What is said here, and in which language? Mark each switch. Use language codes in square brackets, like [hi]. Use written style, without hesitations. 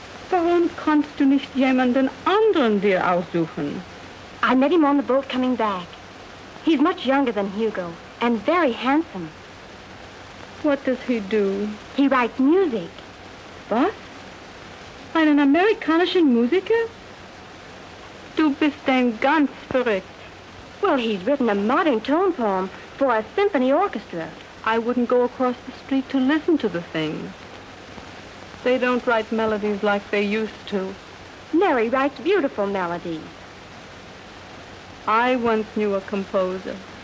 [de] Warum kannst du nicht jemanden anderen dir aussuchen? [en] I met him on the boat coming back. He's much younger than Hugo and very handsome. What does he do? He writes music. [de] Was? Einen amerikanischen Musiker? Du bist ein ganz verrückt. [en] Well, he's written a modern tone poem for a symphony orchestra. I wouldn't go across the street to listen to the thing. They don't write melodies like they used to. Mary writes beautiful melodies. I once knew a composer.